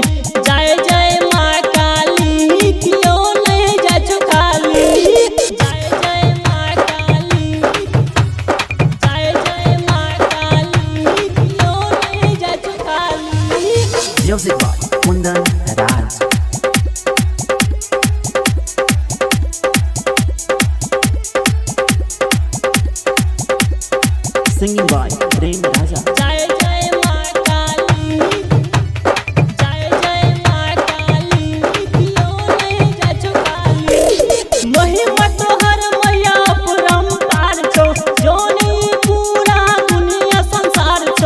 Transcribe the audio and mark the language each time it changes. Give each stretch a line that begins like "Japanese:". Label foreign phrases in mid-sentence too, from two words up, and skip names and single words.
Maithili: जय जय माँ काली, क्यों नहीं जय खाली। जय जय माँ काली, जय जय माँ काली, क्यों नहीं जय खाली।
English: Music by Kundan Raj. Singing by Prem Raja.
Maithili: जय जय माँ काली, जय जय माँ काली, क्यों नहीं जय काली। महिमा तोहर मैया परम्पार छौ, जोनी पूरा दुनिया संसार छौ।